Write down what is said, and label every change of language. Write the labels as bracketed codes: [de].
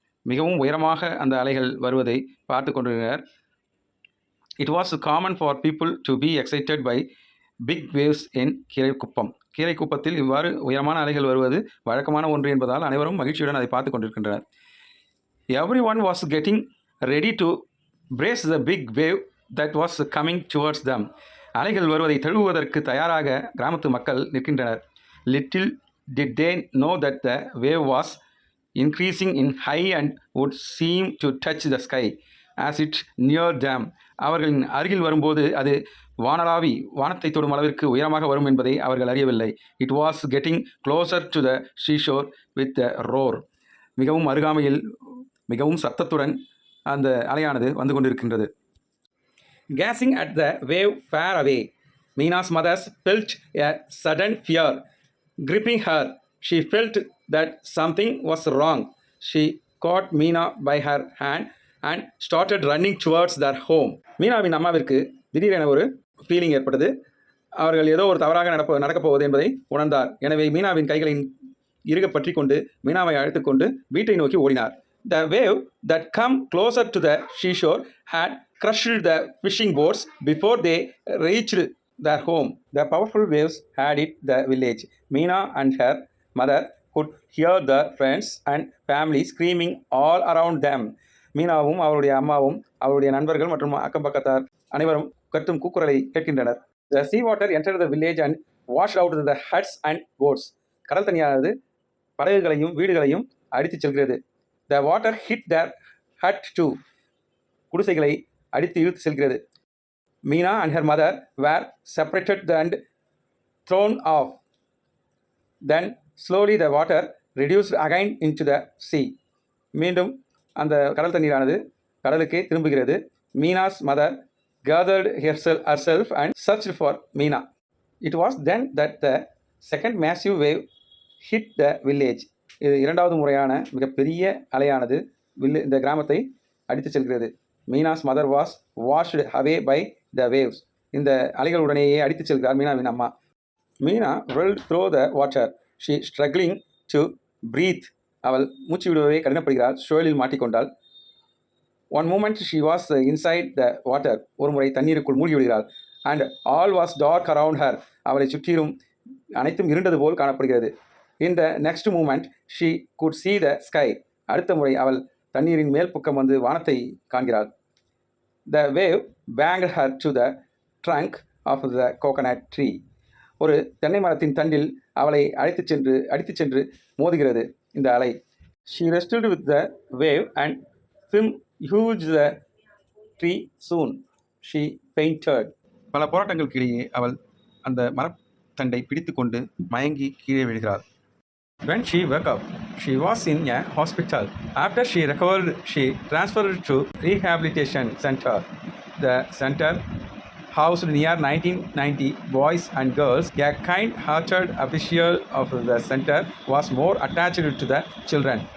[ta] மிகவும் உயரமாக அந்த அலைகள் வருவதை பார்த்து கொண்டிருந்தனர். [en] It was common for people to be excited by big waves in Keeraikuppam. [ta] கீரைக்குப்பத்தில் இவ்வாறு உயரமான அலைகள் வருவது வழக்கமான ஒன்று என்பதால் அனைவரும் மகிழ்ச்சியுடன் அதை பார்த்து கொண்டிருக்கின்றனர். [en] Everyone was getting ready to brace the big wave that was coming towards them. [ta] அலைகள் வருவதை தழுவுவதற்கு தயாராக கிராமத்து மக்கள் நிற்கின்றனர். [en] Little did they know that the wave was increasing in height and would seem to touch the sky as it neared them. [ta] அவர்களின் அருகில் வரும்போது அது வானத்தை தொடும் அளவிற்கு உயரமாக வரும் என்பதை அவர்கள் அறியவில்லை. [en] It was getting closer to the seashore with a roar. [ta] மிகவும் அருகாமையில் மிகவும் சத்தத்துடன் அந்த அலையானது வந்து கொண்டிருக்கின்றது. [en] Gazing at the wave far away, Meena's mother felt a sudden fear gripping her. She felt that something was wrong. She caught Meena by her hand and started running towards their home. [ta] மீனாவின் அம்மாவிற்கு திடீரென ஒரு feeling ஏற்பட்டது. அவர்கள் ஏதோ ஒரு தவறாக நடக்கப் போவது என்பதை உணர்ந்தார். எனவே மீனாவின் கைகளின் இறுக பற்றி கொண்டு மீனாவை அழைத்துக்கொண்டு வீட்டை நோக்கி ஓடினார். [en] The wave that come closer to the seashore had crushed the fishing boats before they reached their home. The powerful waves had hit the village. Meena and her mother could hear the friends and family screaming all around them. [ta] மீனாவும் அவருடைய அம்மாவும் அவருடைய நண்பர்கள் மற்றும் அக்கம் பக்கத்தார் அனைவரும் கத்தும் கூக்குரலை கேட்கின்றனர். [en] The sea water entered the village and washed out the huts and boats. [ta] கடல் தண்ணியானது படகுகளையும் வீடுகளையும் அடித்துச் செல்கிறது. [en] The water hit their hut too. [ta] குடிசைகளை அடித்து இழுத்து செல்கிறது. [en] Meena and her mother were separated and thrown off. Then slowly the water reduced again into the sea. [ta] மீண்டும் அந்த கடல் தண்ணீரானது கடலுக்கே திரும்புகிறது. [en] Meena's mother gathered herself and searched for Meena. It was then that the second massive wave hit the village. [ta] இது இரண்டாவது முறையான மிகப்பெரிய அலையானது இந்த கிராமத்தை அடித்து செல்கிறது. [en] Meena's mother was washed away by the waves. [ta] இந்த அலைகளுடனேயே அடித்து செல்கிறார் மீனாவின் அம்மா. [en] Meena rolled through the water. She struggling to breathe. [ta] அவள் மூச்சு விடுவதை கடினப்படுகிறாள். சுழலில் மாட்டிக்கொண்டாள். [en] One moment she was inside the water. [ta] ஒரு முறை தண்ணீருக்குள் மூழ்கி விடுகிறாள். [en] And all was dark around her. [ta] அவளை சுற்றிலும் அனைத்தும் இருண்டது போல் காணப்படுகிறது. [en] In the next moment she could see the sky. [ta] அடுத்த முறை அவள் தண்ணீரின் மேல் பக்கம் வந்து வானத்தை காண்கிறாள். [en] The wave banged her to the trunk of the coconut tree. [ta] ஒரு தென்னை மரத்தின் தண்டில் அவளை அடித்துச் சென்று மோதுகிறது இந்த அலை. [en] She wrestled with the wave and swam huge the tree soon. She fainted. [ta] பல போராட்டங்களுக்கு இடையே அவள் அந்த மரத்தண்டை பிடித்து கொண்டு மயங்கி கீழே விழுகிறாள். [en] When she woke up, she was in a hospital. After she recovered, she transferred to rehabilitation center. The center housed near 1990 boys and girls. A kind-hearted official of the center was more attached to the children.